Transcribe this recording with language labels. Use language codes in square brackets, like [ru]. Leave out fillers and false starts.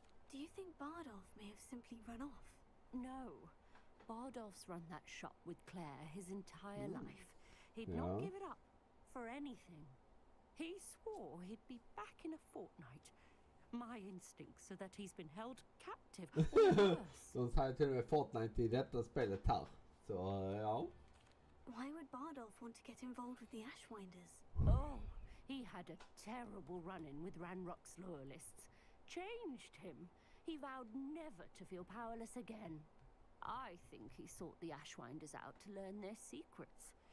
[en] Do you think Bardolph may have simply run off? No. Bardolph's run that shop with Claire his entire life. He'd not give it up for anything. He swore he'd be back in a fortnight. My instincts are that he's been held captive. [sv] De säger till och med Fortnite i detta spelet här. Så ja. [en] Why would Bardolph want to get involved with the Ashwinders? Oh, he had a terrible run-in with Ranrock's loyalists. Changed him. He vowed never to feel powerless again. I think he sought the Ashwinders out to learn their secrets.